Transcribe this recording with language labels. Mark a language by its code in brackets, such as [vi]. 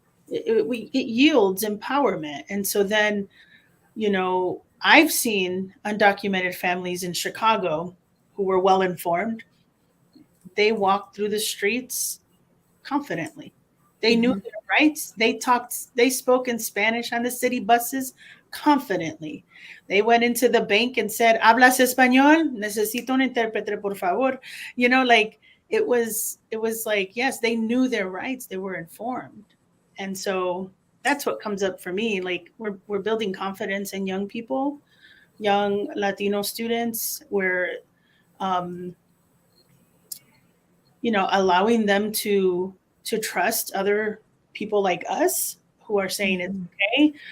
[en] It yields empowerment. And so then, I've seen undocumented families in Chicago who were well informed. They walked through the streets confidently. They knew their rights. They spoke in Spanish on the city buses confidently. They went into the bank and said, [es] "Hablas español? Necesito un intérprete, por favor." [en] You know, like it was like, yes, they knew their rights. They were informed. And so that's what comes up for me. Like we're building confidence in young people, young Latino students. We're allowing them to trust other people like us who are saying it's okay.